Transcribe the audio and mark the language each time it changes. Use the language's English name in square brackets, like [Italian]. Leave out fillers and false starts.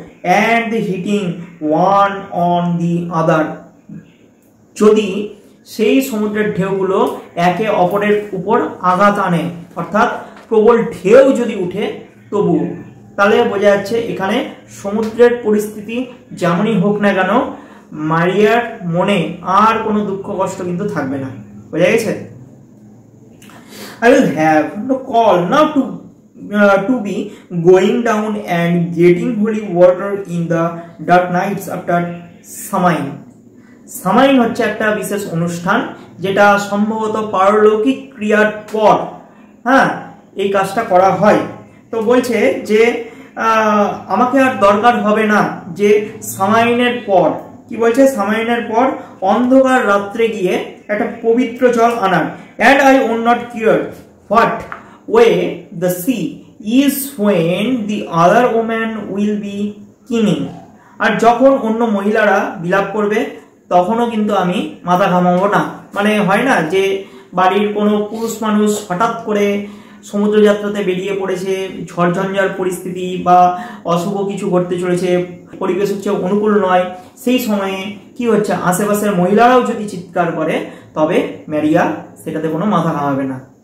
[English] and hitting one on the other, [Bangla] যদি সেই সমুদ্রের ঢেউগুলো একে অপরের উপর আঘাত আনে, অর্থাৎ প্রবল ঢেউ যদি উঠে তবুও, তাহলে বোঝা যাচ্ছে এখানে সমুদ্রের পরিস্থিতি যেমনই হোক না কেন মারিয়ার মনে আর কোনো দুঃখ কষ্ট কিন্তু থাকবে না। বোঝা গেছে? [English] I will have no call now to be going down and getting holy water in the dark nights after Samain. [Bangla] Samain হচ্ছে একটা বিশেষ অনুষ্ঠান যেটা সম্ভবত পারলৌকিক ক্রিয়ার পর এই কাজটা করা হয়। তো বলছে যে আমাকে আর দরকার হবে না যে সামাইনের পর, কি বলছে, সামাইনের পর অন্ধকার রাত্রে গিয়ে একটা পবিত্র জল আনার। [English] and I will not care what way the sea is when the other woman will be keening, [Bangla] আর যখন অন্য মহিলারা বিলাপ করবে তখনও কিন্তু আমি মাথা ঘামাবো না। মানে হয় না যে বাড়ির কোনো পুরুষ মানুষ হঠাৎ করে সমুদ্রযাত্রাতে বেরিয়ে পড়েছে, ঝড়ঝঞ্ঝার পরিস্থিতি বা অশুভ কিছু ঘটতে চলেছে, পরিবেশ হচ্ছে অনুকূল নয়, সেই সময়ে কি হচ্ছে আশেপাশের মহিলারাও যদি চিৎকার করে তবে ম্যারিয়া সেটাতে কোনো মাথা ঘামাবে না।